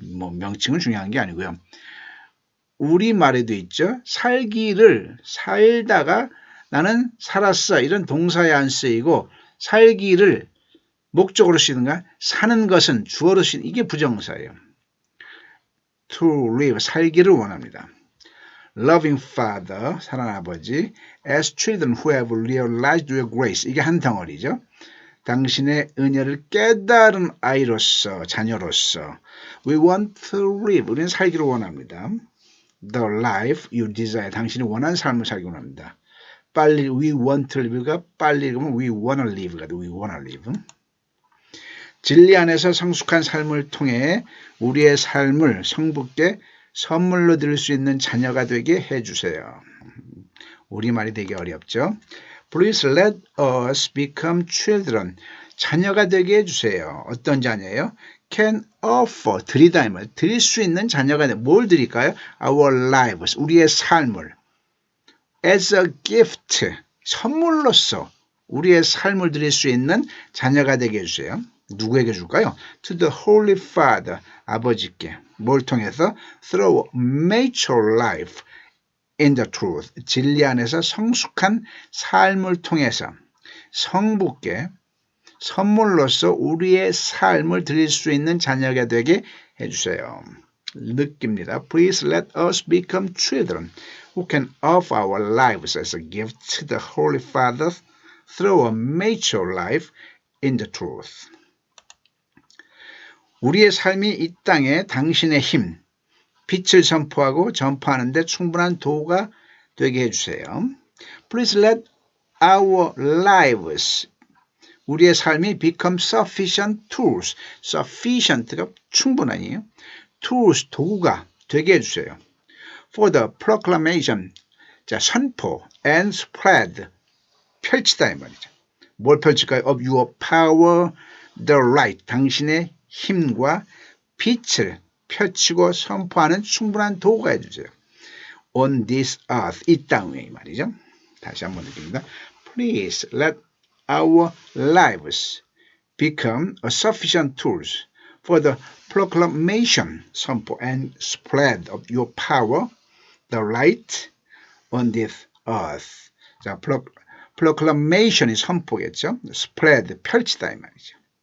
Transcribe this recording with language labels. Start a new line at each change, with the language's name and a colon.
Korean: 뭐 명칭은 중요한 게 아니고요. 우리말에도 있죠. 살다가 나는 살았어. 이런 동사에 안 쓰이고 살기를 목적으로 쓰이는가? 사는 것은 주어로 쓰이는 이게 부정사예요.
English: To live,
Korean: 살기를 원합니다.
English: Loving Father,
Korean: 사랑하는 아버지,
English: as children who have realized your grace.
Korean: 이게 한 덩어리죠. 당신의 은혜를 깨달은 아이로서, 자녀로서
English: We want to live.
Korean: 우리는 살기를 원합니다.
English: The life you desire.
Korean: 당신이 원하는 삶을 살기 원합니다. 빨리
English: We want to live
Korean: 가 빨리 읽으면
English: We wanna live
Korean: 가 돼.
English: We wanna live.
Korean: 진리 안에서 성숙한 삶을 통해 우리의 삶을 성부께 선물로 드릴 수 있는 자녀가 되게 해주세요. 우리말이 되게 어렵죠.
English: Please let us become children.
Korean: 자녀가 되게 해주세요. 어떤 자녀예요?
English: Can offer,
Korean: 드리다 이 말. 드릴 수 있는 자녀가 돼. 뭘 드릴까요?
English: Our lives,
Korean: 우리의 삶을.
English: As a gift,
Korean: 선물로서 우리의 삶을 드릴 수 있는 자녀가 되게 해주세요. 누구에게 줄까요?
English: To the Holy Father, 아버지께.
Korean: 뭘 통해서?
English: Through mature life in the truth.
Korean: 진리 안에서 성숙한 삶을 통해서 성부께 선물로서 우리의 삶을 드릴 수 있는 자녀가 되게 해주세요. 느낍니다.
English: Please let us become children who can offer our lives as a gift to the Holy Father through a mature life in the truth.
Korean: 우리의 삶이 이 땅에 당신의 힘, 빛을 선포하고 전파하는 데 충분한 도구가 되게 해주세요.
English: Please let our lives,
Korean: 우리의 삶이
English: become sufficient tools.
Korean: sufficient가 충분하니요. tools, 도구가 되게 해주세요.
English: For the proclamation,
Korean: 자, 선포
English: and spread,
Korean: 펼치다 이 말이죠. 뭘 펼칠까요?
English: Of your power, the light,
Korean: 당신의 힘과 빛을 펼치고 선포하는 충분한 도구가 해주세요.
English: On this earth,
Korean: 이 땅 위에 말이죠. 다시 한번 드립니다.
English: Please let our lives become a sufficient tools for the proclamation,
Korean: 선포
English: and spread of your power, the light on this earth.
Korean: 자, proclamation이 선포겠죠. spread, 펼치다 이 말이죠.